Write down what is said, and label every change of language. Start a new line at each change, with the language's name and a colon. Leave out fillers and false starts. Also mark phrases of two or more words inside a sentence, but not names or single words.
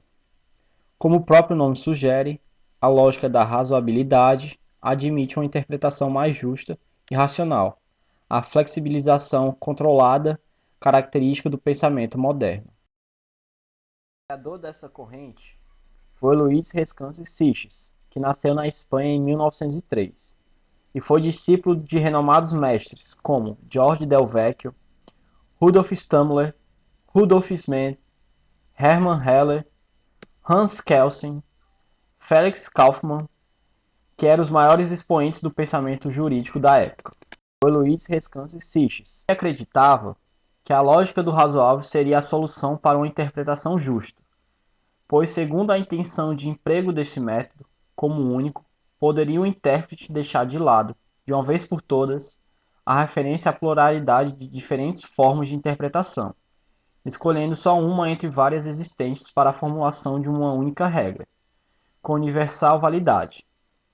Portuguese: Como o próprio nome sugere, a lógica da razoabilidade admite uma interpretação mais justa e racional, a flexibilização controlada característica do pensamento moderno. O criador dessa corrente foi Luís Descanse Sitges, que nasceu na Espanha em 1903, e foi discípulo de renomados mestres como George Del Vecchio, Rudolf Stammler, Rudolf Smith, Hermann Heller, Hans Kelsen, Felix Kaufmann, que eram os maiores expoentes do pensamento jurídico da época. Foi Luís Descanse Sitges, que acreditava que a lógica do razoável seria a solução para uma interpretação justa, pois, segundo a intenção de emprego deste método, como único, poderia o intérprete deixar de lado, de uma vez por todas, a referência à pluralidade de diferentes formas de interpretação, escolhendo só uma entre várias existentes para a formulação de uma única regra, com universal validade, que